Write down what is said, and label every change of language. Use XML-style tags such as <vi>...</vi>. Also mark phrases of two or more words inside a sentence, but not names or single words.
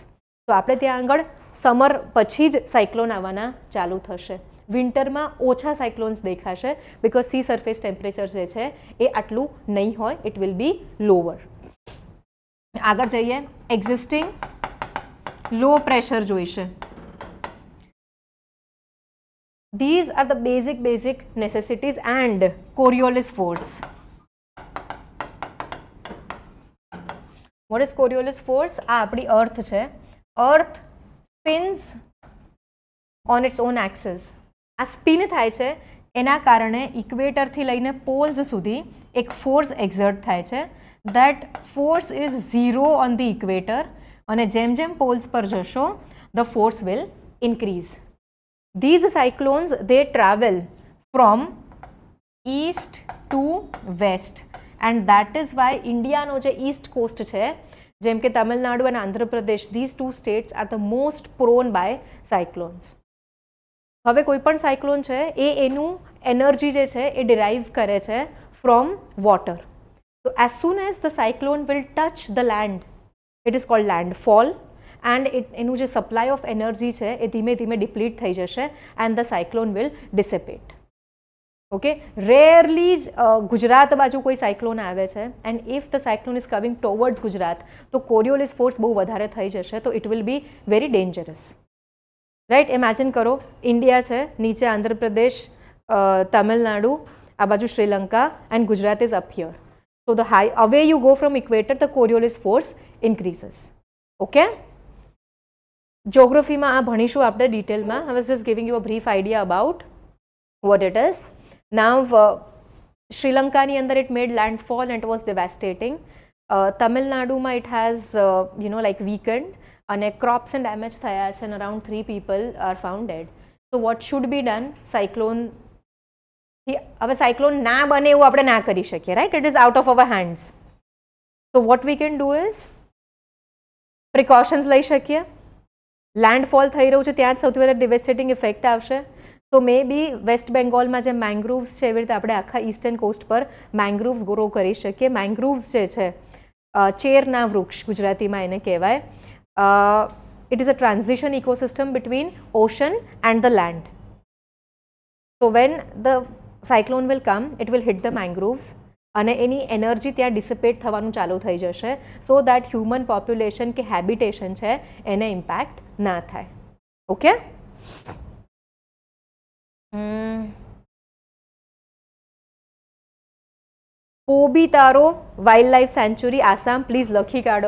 <gu>તો આપણે ત્યાં આગળ સમર પછી જ સાયક્લોન આવવાના ચાલુ થશે. વિન્ટરમાં ઓછા સાયક્લોન્સ દેખાશે</gu> <en>because sea surface temperature</en> <gu>જે છે એ આટલું નહીં હોય,</gu> <en>it will be lower.</en> <gu>આગળ જઈએ,</gu> <en>existing low pressure</en> <gu>જોઈશે.</gu> <en>These are the basic necessities and Coriolis force. What is Coriolis force?</en> <gu>આ આપણી અર્થ છે.</gu> <en>Earth spins on its own axis.</en> <gu>આ સ્પિન થાય છે એના કારણે ઇક્વેટરથી લઈને પોલ્સ સુધી એક</gu> <en>force exert</en> <gu>થાય છે.</gu> <en>that force is 0 on the equator,</en> <gu>અને જેમ જેમ પોલ્સ પર જશો</gu> <en>the force will increase. These cyclones, they travel from east to west, and that is why India</en> <gu>નો જે</gu> <en>east coast</en> <gu>છે, જેમ કે તમિલનાડુ અને આંધ્રપ્રદેશ,</gu> <en>these two states are the most prone by cyclones.</en> <gu>હવે કોઈ પણ સાયક્લોન છે એ એનું એનર્જી જે છે એ ડિરાઈવ કરે છે</gu> <en>from water. So as soon as the cyclone will touch the land, it is called landfall.</en> <gu>એન્ડ એનું જે</gu> <en>supply of energy</en> <gu>છે એ ધીમે ધીમે ડિપ્લીટ થઈ જશે</gu> <en>and the cyclone will dissipate.</en> <gu>ઓકે, રેરલી જ ગુજરાત બાજુ કોઈ સાયક્લોન આવે છે</gu> <en>and if the cyclone is coming towards Gujarat</en> <gu>તો</gu> <en>Coriolis force</en> <gu>બહુ વધારે થઈ જશે, તો</gu> <en>it will be very dangerous.</en> <gu>રાઈટ, ઇમેજિન કરો ઇન્ડિયા છે, નીચે આંધ્રપ્રદેશ, તમિલનાડુ, આ બાજુ શ્રીલંકા,</gu> <en>and Gujarat is up here. So the high away you go from equator, the Coriolis force increases.</en> <gu>ઓકે, જ્યોગ્રાફીમાં આ ભણીશું આપણે ડિટેલમાં.</gu> <en>I was just giving you a brief idea about what it is. Now,</en> <gu>શ્રીલંકાની અંદર</gu> <en>it made landfall and it was devastating. તમિલનાડુમાં it has like weakened અને crops and damage</en> <gu>થયા છે</gu> <en>and around 3 people are found dead. So what should be done?</en> <gu>સાયક્લોન, હવે સાયક્લોન ના બને એવું આપણે ના કરી શકીએ, રાઈટ?</gu> <en>It is out of our hands. So what we can do is</en> <gu>પ્રિકોશન્સ લઈ શકીએ. લેન્ડફોલ થઈ રહ્યું છે ત્યાં જ સૌથી વધારે</gu> <en>devastating effect</en> <gu>આવશે. તો</gu> <en>may be</en> <gu>વેસ્ટ બેંગોલમાં જે મેંગ્રુવ્સ છે એવી રીતે આપણે આખા</gu> <en>eastern coast</en> <gu>પર મેંગ્રુવ્સ ગ્રો કરી શકીએ. મેંગ્રુવ્સ જે છે ચેરના વૃક્ષ ગુજરાતીમાં એને કહેવાય.</gu> <en>It is a transition ecosystem between ocean and the land. So when the cyclone will come, it will hit the mangroves</en> <gu>અને એની એનર્જી ત્યાં ડિસિપેટ થવાનું ચાલુ થઈ જશે,</gu> <en>so that human population</en> <gu>કે હેબિટેશન છે એને ઇમ્પેક્ટ ના થાય. ઓકે. પોબીતારો વાઇલ્ડ લાઈફ સેન્ચ્યુરી આસામ, પ્લીઝ લખી કાઢો.</gu>